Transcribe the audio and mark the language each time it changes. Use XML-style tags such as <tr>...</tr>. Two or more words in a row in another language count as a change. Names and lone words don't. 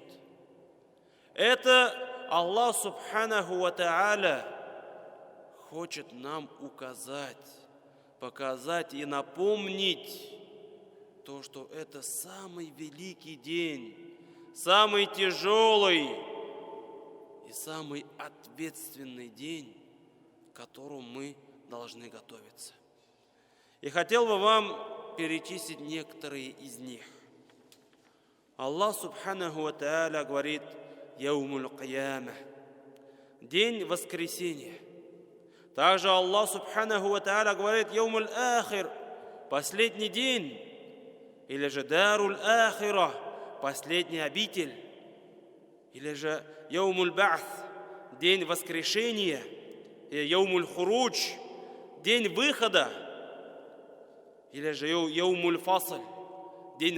<ru>Это Аллах</ru> <ar>سبحانه وتعالى</ar> <ru>хочет нам указать, показать и напомнить то, что это самый великий день, самый тяжелый и самый ответственный день, к которому мы должны готовиться. И хотел бы вам перечислить некоторые из них.</ru> <ar>Аллах سبحانه وتعالى говорит: يوم القيامة,</ar> <ru>день воскресения.</ru> <ar>Также Аллах سبحانه وتعالى говорит اليوم الآخر,</ar> <ru>последний день, или же</ru> <ar>دار الآخرة,</ar> <ru>последний обитель, или же</ru> <ar>يوم البعث,</ar> <ru>день воскрешения, и</ru> <ar>يوم الخروج,</ar> <ru>день выхода, или же</ru> <ar>يوم الفصل,</ar> <ru>день</ru>